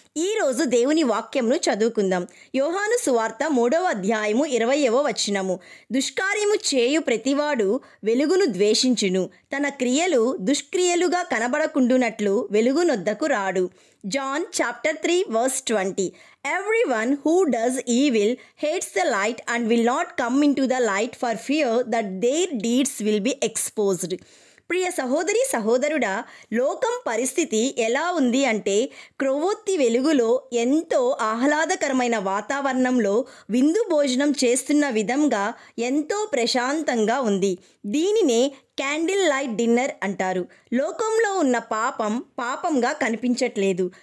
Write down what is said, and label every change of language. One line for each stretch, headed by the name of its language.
Telugu: ఈరోజు దేవుని వాక్యమును చదువుకుందాం. యోహాను సువార్త 3వ అధ్యాయము 20వ వచనము. దుష్కార్యము చేయు ప్రతివాడు వెలుగును ద్వేషించును, తన క్రియలు దుష్క్రియలుగా కనబడకుండునట్లు వెలుగునొద్దకు రాడు.
English: John chapter 3 verse 20. Everyone who does evil hates the light and will not come into the light for fear that their deeds will be exposed.
Telugu: ప్రియ సహోదరి సహోదరుడా, లోకం పరిస్థితి ఎలా ఉంది అంటే క్రొవ్వొత్తి వెలుగులో ఎంతో ఆహ్లాదకరమైన వాతావరణంలో విందు భోజనం చేస్తున్న విధంగా ఎంతో ప్రశాంతంగా ఉంది. దీనినే క్యాండిల్ లైట్ డిన్నర్ అంటారు. లోకంలో ఉన్న పాపంగా కనిపించట్లేదు.